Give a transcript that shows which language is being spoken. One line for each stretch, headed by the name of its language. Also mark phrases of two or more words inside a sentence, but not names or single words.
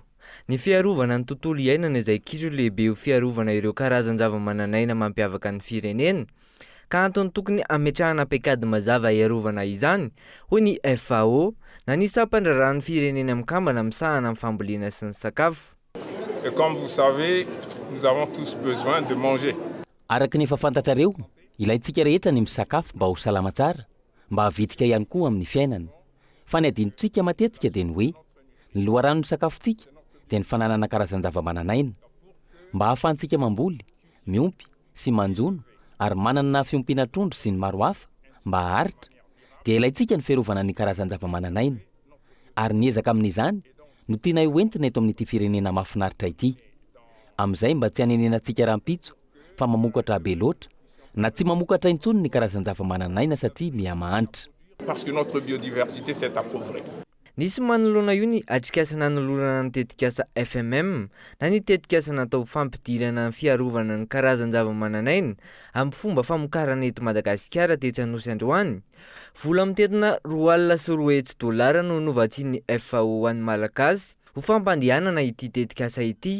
Malagasy: Ny fiarovana ny tontolo iainana izay kitro lehibe ho fiarovana ireo karazan zavamananaina mampiavaka ny firenena. Ka antony tokony ametrahana paikady mazava iarovana izany, hoy ny FAO, na ny sampandrarahany firenena mikambana misahana amin'ny fambolena sy ny sakafo.
French: Et comme vous savez, nous avons tous besoin de manger.
Malagasy: Araka ny efa fantatrareo, ilaintsika rehetra ny misakafo mba ho salama tsara, mba havitrika ihany koa amin'ny fiainana. Fa ny adinontsika matetika dia ny hoe ny loharano ny sakafontsika dia ny fananana karazan-javamananaina. Mba hahafahantsika mamboly, miompy sy manjono ary manana fiompiana trondro sy ny maro hafa mba haharitra, dia ilaintsika ny fiarovana ny karazan-javamananaina. Ary niezaka amin'izany no tiana hoentina eto amin'ity firenena mahafinaritra ity. Amin'izay mba tsy hanenenantsika rahampitso fa mamokatra be loatra, na tsy mamokatra intsony ny karazan-javamananaina satria miha-mahanitra.
French: Parce que notre biodiversité s'est appauvrie.
Malagasy: Nisy manoloana io ny atrikasana nanolorana ny tetikasa FMM na ny tetikasa natao fampidirana ny fiarovana ny karazan-javamananaina amin'ny fomba famokarana eto Madagasikara tetsy Anosy Androany. Vola mitetina $2.4 no novatsian'ny FAO an'ny Malagasy ho fampandehanana ity tetikasa ity.